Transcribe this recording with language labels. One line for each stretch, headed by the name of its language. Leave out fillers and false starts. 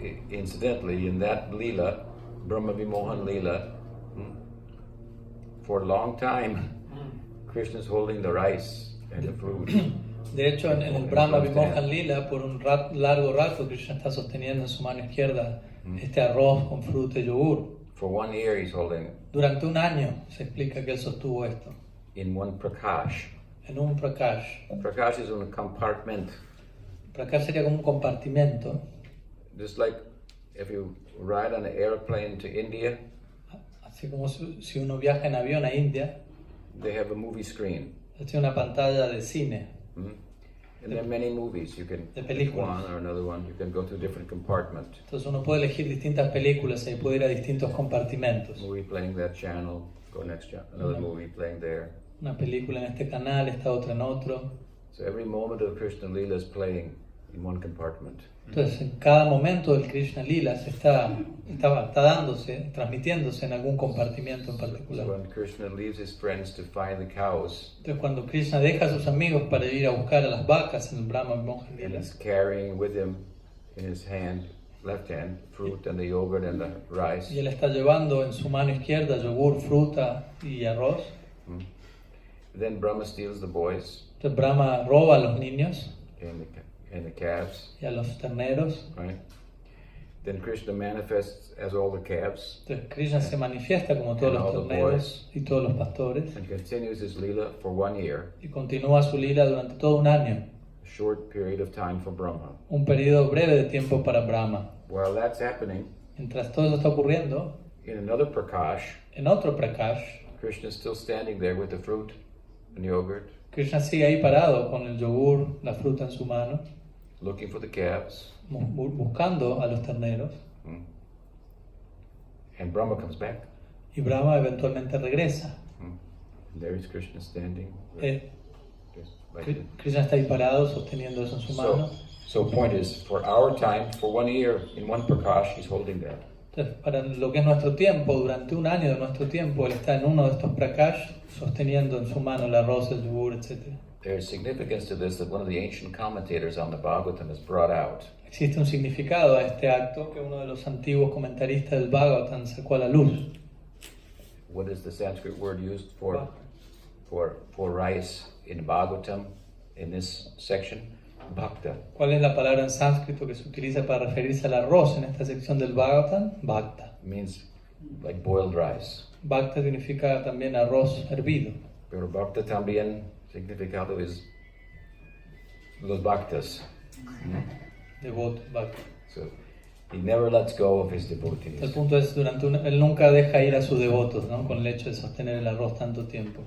English: Incidentally, in that lila, Brahma Vimohan lila, for a long time, Krishna is holding the rice and the fruit.
Spanish: De hecho, en el Brahma Vimohan Lila, por un largo rato, Krishna está sosteniendo en su mano izquierda este arroz con fruta y yogur.
English: For 1 year he's holding it.
Spanish: Durante un año se explica que él sostuvo esto.
English: In one prakash.
Spanish: En un prakash.
English: Prakash is un compartment.
Spanish: Prakash sería como un compartimento.
English: Just like if you ride on an airplane to India.
Spanish: Así como si uno viaja en avión a India.
English: They have a movie screen.
Spanish: Tiene una pantalla de cine.
English: And there are many movies. You can pick one or another one. You can go to a different compartment.
Spanish: Entonces uno puede elegir distintas películas y puede ir a distintos compartimentos.
English: Movie playing that channel, go next channel. Another movie playing there.
Spanish: Una película en este canal, esta otra en otro.
English: So every moment of Krishna Lila is playing in one compartment.
Spanish: Entonces, en cada momento del Krishna-lila está dándose, transmitiéndose en algún compartimiento en particular.
English: So when Krishna leaves his friends to find the cows,
Spanish: Entonces, cuando Krishna deja a sus amigos para ir a buscar a las vacas en el Brahma Mohan
English: and Lila, he's carrying with him in his left hand, fruit and the yogurt and the rice.
Spanish: y él está llevando en su mano izquierda yogur, fruta y arroz,
English: Then Brahma steals the boys
Spanish: entonces Brahma roba a los niños
English: and the calves,
Spanish: y a los terneros.
English: right? Then Krishna manifests as all the calves
Spanish: Entonces Krishna se manifiesta como todos los terneros y todos los pastores
English: and continues his lila for 1 year,
Spanish: y continúa su lila durante todo un año,
English: a short period of time for Brahma.
Spanish: un periodo breve de tiempo para Brahma.
English: While that's happening,
Spanish: Mientras todo eso está ocurriendo,
English: in another prakash,
Spanish: en otro prakash,
English: Krishna is still standing there with the fruit and yogurt,
Spanish: Krishna sigue ahí parado con el yogur, la fruta en su mano,
English: looking for the calves,
Spanish: buscando a los terneros,
English: and Brahma comes back.
Spanish: y Brahma eventualmente regresa.
English: And there is Krishna standing. Just like that.
Spanish: Krishna está ahí parado sosteniendo eso en su mano.
English: So point is, for our time, for 1 year, in one prakash, he's holding that.
Spanish: Entonces, para lo que es nuestro tiempo, durante un año de nuestro tiempo, él está en uno de estos prakash sosteniendo en su mano el arroz, el yogur, etc.
English: There's significance to this that one of the ancient commentators on the Bhagavatam has brought out.
Spanish: Existe un significado a este acto que uno de los antiguos comentaristas del Bhagavatam sacó a la luz.
English: What is the Sanskrit word used for rice in Bhagavatam in this section? Bhakta.
Spanish: ¿Cuál es la palabra en sánscrito que se utiliza para referirse al arroz en esta sección del Bhagavatam? Bhakta.
English: It means like boiled rice.
Spanish: Bhakta significa también arroz hervido. Pero Bhakta también significado es los bhaktas. Devoto, Bhakta.
English: So he never lets go of his devotees.
Spanish: El punto es, él nunca deja ir a sus devotos, ¿no? Con el hecho de sostener el arroz tanto tiempo.